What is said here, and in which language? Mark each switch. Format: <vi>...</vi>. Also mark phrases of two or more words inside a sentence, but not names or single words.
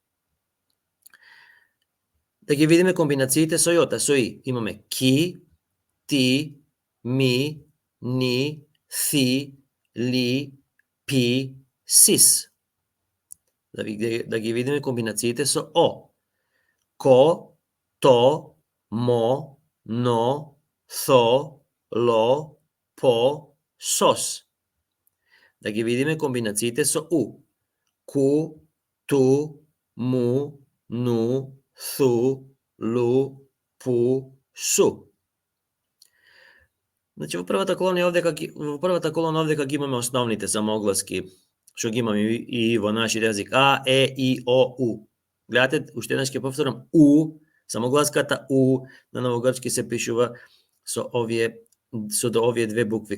<mk>Да ги видиме комбинациите со јота, со и. Имаме ки, ти, ми, ни, си, ли, пи, сис. Да ги видиме комбинациите со о. Ко, то, мо, но, со, ло, по, сос. Да ги видиме комбинациите со у. Ку, ту, му, ну, су, лу, пу, су. Значи, во првата колона овде ги имаме основните самогласки, што ги имаме и во нашиот јазик. А, е, и, о, у. Гледате, уште еднаш ќе повторам, у, самогласката у на новогрчки се пишува со овие две букви.</mk>